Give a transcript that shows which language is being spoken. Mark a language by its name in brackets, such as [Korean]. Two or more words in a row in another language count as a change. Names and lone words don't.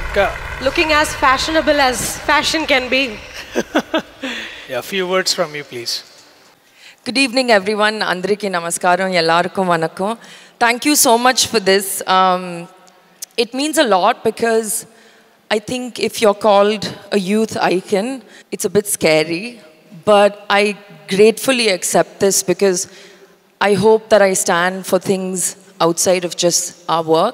[English] Looking as fashionable as fashion can be. Yeah, few words from you, please. Good evening, everyone. [Telugu] అందరికీ నమస్కారం, [Tamil] எல்லாருக்கும் வணக்கம். [English] Thank you so much for this. It means a lot because I think if you're called a youth icon, it's a bit scary. But I gratefully accept this because I hope that I stand for things outside of just our work.